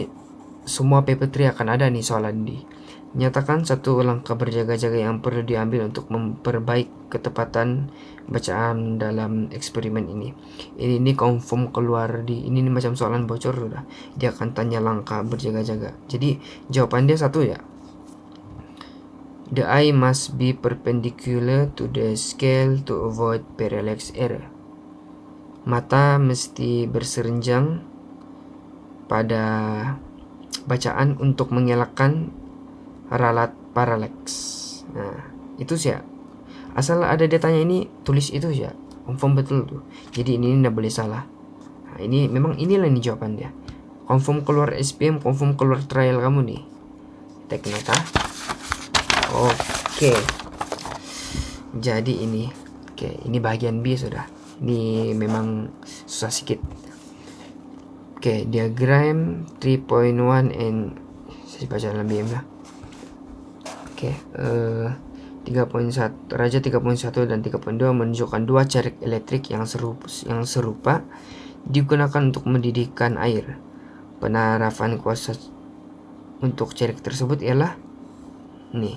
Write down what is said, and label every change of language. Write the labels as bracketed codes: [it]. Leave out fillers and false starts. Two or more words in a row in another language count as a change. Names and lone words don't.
[ms] Semua paper 3 akan ada nih soalan di. Nyatakan satu langkah berjaga-jaga yang perlu diambil untuk memperbaiki ketepatan bacaan dalam eksperimen ini. Ini confirm keluar di ini nih, macam soalan bocor udah. Dia akan tanya langkah berjaga-jaga. Jadi jawaban dia satu ya. [en] The eye must be perpendicular to the scale to avoid parallax error. [ms] Mata mesti berserenjang pada bacaan untuk mengelakkan ralat parallax. Nah, itu sih ya. Asal ada dia tanya ini, tulis itu ya. Confirm betul tuh. Jadi ini enggak boleh salah. Nah, ini memang inilah nih jawaban dia. Confirm keluar SPM, confirm keluar trial kamu nih. Take nota. Oke. Jadi ini. Oke, ini bagian B sudah. Ini memang susah sedikit. Oke, diagram 3.1 and saya baca dalam BM lah. Oke, 3.1 Raja 3.1 dan 3.2 menunjukkan dua cerik elektrik yang serupa digunakan untuk mendidihkan air. Penerapan kuasa untuk cerik tersebut ialah nih.